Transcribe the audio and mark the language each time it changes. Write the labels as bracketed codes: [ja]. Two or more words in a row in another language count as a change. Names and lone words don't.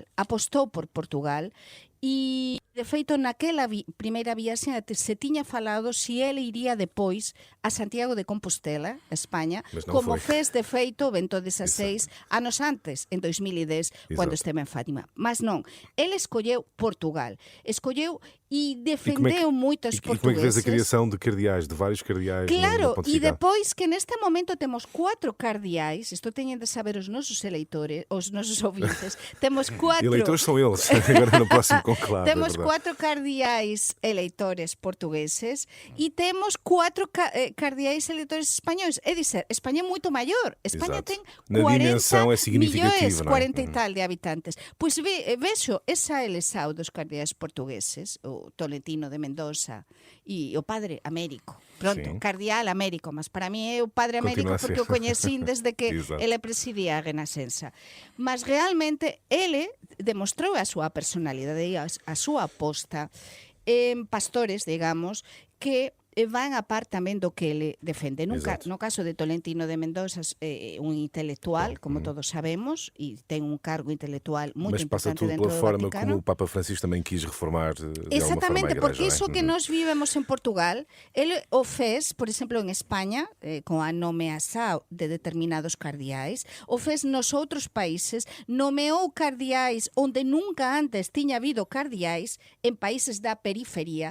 [gl] Apostou por Portugal e, de feito, naquela primeira viaxe se tiña falado se ele iría depois a Santiago de Compostela, España, como fez, de feito, Bento XVI anos antes, en 2010, cando esteve en Fátima. Mas non, ele escolleu Portugal. Escolleu e defendeu moitos portugueses. [pt] E como é que vês a criação de cardeais, de vários cardeais? [gl] Claro, e depois que neste momento temos 4 cardeais, isto teñen de saber os nosos eleitores, os nosos ouvintes, temos 4... [pt] Eleitores são eles, agora no próximo conclave. Temos 4 cardeais eleitores portugueses e temos 4 cardeais eleitores espanhóis. [gl] É dizer, Espanha é moito maior. Espanha ten 40 millóns, 40 e tal de habitantes. Pois vexo esa eleição dos cardeais portugueses, o Tolentino de Mendoza e o Padre Américo. [pt] Pronto, sim. [gl] Cardeal Américo, mas para mí é o Padre Américo porque o coñecín desde que ele presidía a Renascença. Mas realmente ele demostrou a súa personalidade e a súa aposta en pastores, digamos, que van a par tamén do que ele defende. No caso de Tolentino de Mendoza, un intelectual, como todos sabemos, e ten un cargo intelectual [pt] muito importante [gl] dentro do Vaticano. [pt] Mas passa tudo pela forma como o Papa Francisco também quis reformar de exatamente, alguma forma a Igreja, [gl] porque iso que nós vivemos en Portugal, ele o fez, por exemplo, en España, con a nomeação de determinados cardeais, o fez nos outros países, nomeou cardeais onde nunca antes tiña habido cardeais en países da periferia.